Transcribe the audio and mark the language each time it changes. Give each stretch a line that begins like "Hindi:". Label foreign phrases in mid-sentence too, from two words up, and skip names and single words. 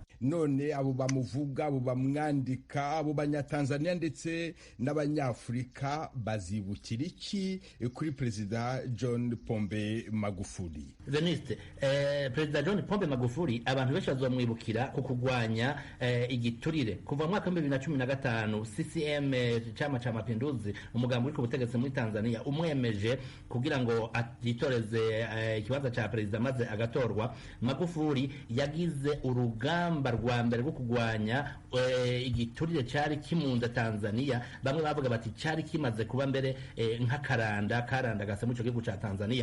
Rundi: None abo bamuvuga, abo bamwandika, abo banyatanzania ndetse n'abanyafurika bazibukira iki kuri Perezida John Pombe Magufuli? Veniste, Perezida John Pombe Magufuli abantu benshi bazomwibukira ku kugwanya igiturire kuva mu mwaka wa 2015.
Swahili: CCM chama cha mapinduzi,
Rundi: umugambi uri ku butegetsi muri Tanzania, umwemeje kugira ngo yitoreze ikibanza cha perezida maze agatorwa. Magufuli yagize urugamba rwa mbere rwo kugwanya igiturire cyari kimunza Tanzania. Bamwe bavuga bati cyari kimaze kuba mbere nk'akaranda gasa mu gihugu cya Tanzania.